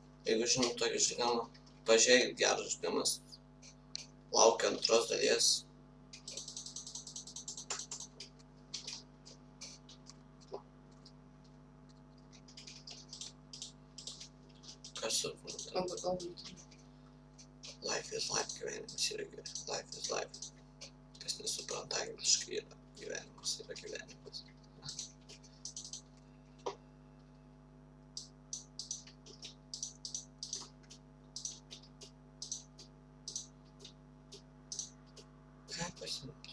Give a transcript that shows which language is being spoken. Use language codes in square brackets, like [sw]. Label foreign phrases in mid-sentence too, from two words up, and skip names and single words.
[lt] Jeigu žinau tokį žaidimą, pažiūrėkit, geras žaidimas. Laukiu antros dalies. Kas supranta? [en] Life is life, [lt] gyvenimas yra gyvenimas. [en] Life is life. [lt] Kas nesupranta angliškai yra gyvenimas yra gyvenimas. Ką pasimti?